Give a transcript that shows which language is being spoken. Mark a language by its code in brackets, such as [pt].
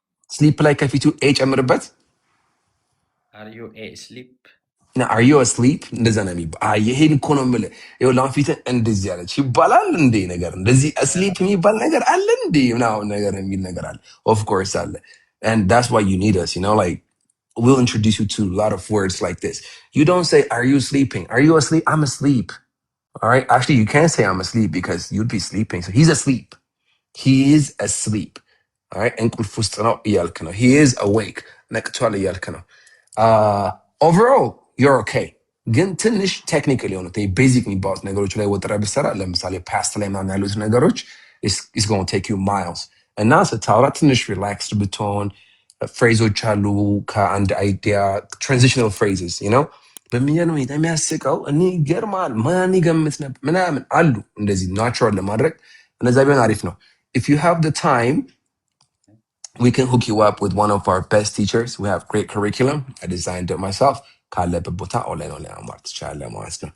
[am] ስሊፕ ላይ ከፊቱ ኤ ጨምርበት። [en] Are you asleep? Are you asleep? [am] እንደዛ ነው የሚባል። ይሄን እኮ ነው የምልህ። ይኸው ላንፊትህ እንደዚህ ያለች ይባላል እንዴ ነገር እንደዚህ asleep የሚባል ነገር አለ እንዴ ምናምን ነገር የሚል ነገር አለ። [en] Of course [am] አለ. [en] And that's why you need us, you know, like we'll introduce you to a lot of words like this. You don't say, are you sleeping? Are you asleep? I'm asleep. All right. Actually, you can't say I'm asleep because you'd be sleeping. So he's asleep. He is asleep. All right. [am] እንቅልፍ ውስጥ ነው እያልክ ነው። [en] He is awake. [am] ነቅቷል እያልክ ነው። [en] Overall, you're okay. [am] ግን ትንሽ ቴክኒካል የሆኑት ቤዚክ የሚባሉት ነገሮች ላይ ወጥረ ብሰራ ለምሳሌ ፓስት ላይ ምናምን ያሉት ነገሮች [en] is going to take you miles [am] እና ስታወራ ትንሽ ሪላክስድ ብትሆን ፍሬዞች አሉ ከአንድ አይዲያ ትራንዚሽናል ፍሬዝስ ነው በሚገርም ሁኔታ የሚያስቀው እኔ ይገርማል ማን ይገምት ነበር ምናምን አሉ እንደዚህ ናቹራል ለማድረግ እነዛ ቢሆን አሪፍ ነው። [en] If you have the time, we can hook you up with one of our best teachers. We have great curriculum. I designed it myself. [am] ካለበት ቦታ ኦንላይን አማር ትችላለህ ማለት ነው።